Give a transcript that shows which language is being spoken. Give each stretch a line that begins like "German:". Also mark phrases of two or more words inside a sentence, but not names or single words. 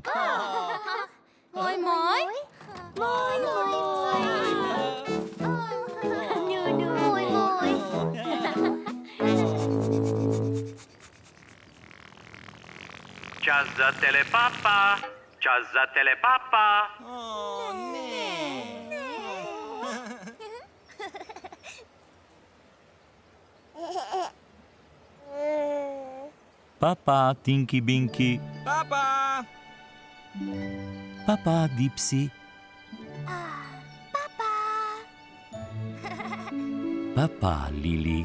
Slovenian: Moj, moj. Moj, moj. Nunu. Moj, moj. Čas za telepapa, čas za telepapa. Papa, Tinky Binky. Papa! Papa, Dipsy. Papa, Lili.